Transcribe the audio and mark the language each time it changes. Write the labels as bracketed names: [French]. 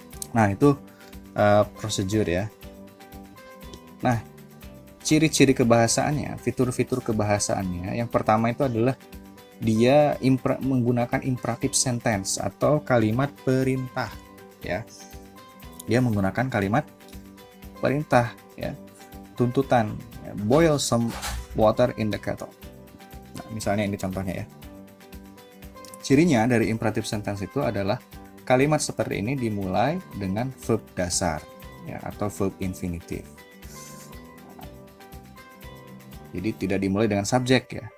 [Indonesian] Nah, itu prosedur ya. Nah, ciri-ciri kebahasaannya, fitur-fitur kebahasaannya, yang pertama itu adalah dia menggunakan imperative sentence atau kalimat perintah ya. Dia menggunakan kalimat perintah ya, tuntutan ya. [English] Boil some water in the kettle. [Indonesian] Nah, misalnya ini contohnya ya. Cirinya dari imperative sentence itu adalah kalimat seperti ini dimulai dengan verb dasar ya, atau verb infinitive. Jadi tidak dimulai dengan subjek ya.